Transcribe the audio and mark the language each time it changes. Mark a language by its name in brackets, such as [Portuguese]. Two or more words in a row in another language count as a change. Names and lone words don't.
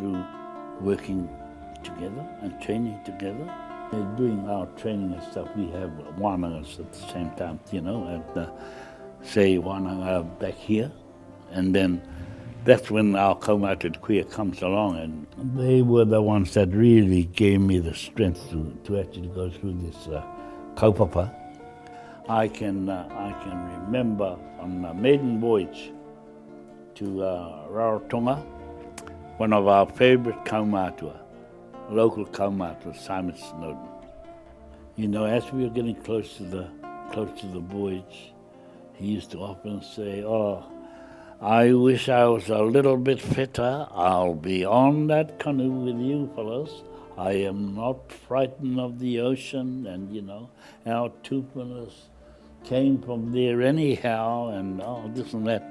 [English] It's just through working together and training together Doing our training and stuff, we have wānangas at the same time, say wānanga back here, and then that's when our kaumātua queer comes along, and they were the ones that really gave me the strength to actually go through this kaupapa. I can remember on a maiden voyage to Rarotonga, one of our favourite kaumātua, local kaumātua, Simon Snowden. You know, as we were getting close to the voyage, he used to often say, "Oh, I wish I was a little bit fitter. I'll be on that canoe with you fellas. I am not frightened of the ocean," and our tupuna came from there anyhow, and this and that.